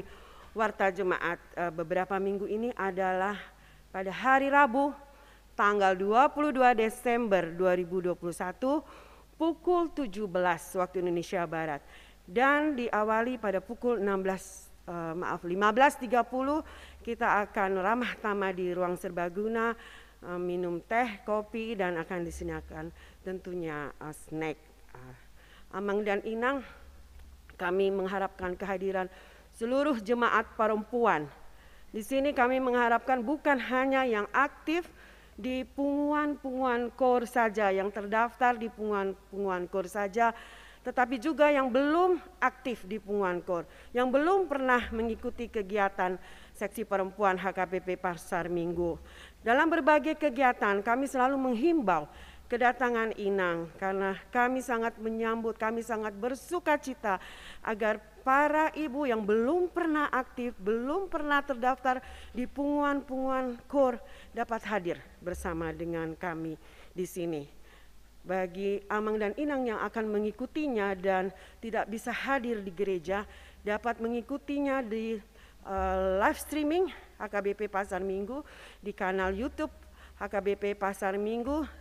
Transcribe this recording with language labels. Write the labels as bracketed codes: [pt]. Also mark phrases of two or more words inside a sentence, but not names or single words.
[id] Warta Jemaat beberapa minggu ini adalah pada hari Rabu tanggal 22 Desember 2021 pukul 17 waktu Indonesia Barat, dan diawali pada pukul 15.30 kita akan ramah tamah di ruang serbaguna, minum teh, kopi, dan akan disediakan tentunya snack. Amang dan Inang, kami mengharapkan kehadiran seluruh jemaat perempuan. Di sini kami mengharapkan bukan hanya yang aktif di punguan-punguan KOR saja, yang terdaftar di punguan-punguan KOR saja, tetapi juga yang belum aktif di punguan KOR, yang belum pernah mengikuti kegiatan seksi perempuan HKBP Pasar Minggu. Dalam berbagai kegiatan kami selalu menghimbau kedatangan Inang, karena kami sangat menyambut, kami sangat bersuka cita agar para ibu yang belum pernah aktif, belum pernah terdaftar di punguan-punguan KOR dapat hadir bersama dengan kami di sini. Bagi Amang dan Inang yang akan mengikutinya dan tidak bisa hadir di gereja, dapat mengikutinya di [en] live streaming [id] HKBP Pasar Minggu di kanal YouTube HKBP Pasar Minggu.